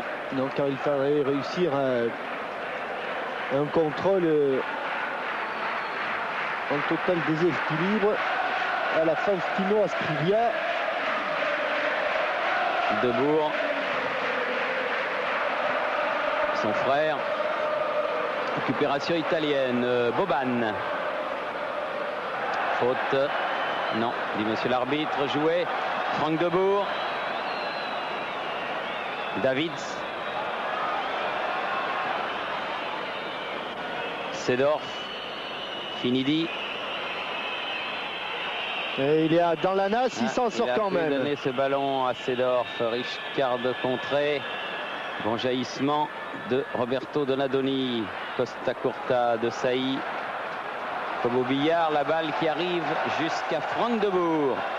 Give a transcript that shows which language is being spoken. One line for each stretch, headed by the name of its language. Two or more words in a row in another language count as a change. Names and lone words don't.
French: Donc il fallait réussir un contrôle en total déséquilibre à la Faustino Asprilla. De Boer, son frère. Récupération italienne. Boban. Faute. Non, dit monsieur l'arbitre. Joué. Frank de Boer. Davids. Seedorf. Finidi. Et il est dans la nasse, il s'en sort quand même. Il a donné ce ballon à Seedorf. Rijkaard contré. Bon jaillissement de Roberto Donadoni. Costacurta de Saï. Comme au billard, la balle qui arrive jusqu'à Frank de Boer.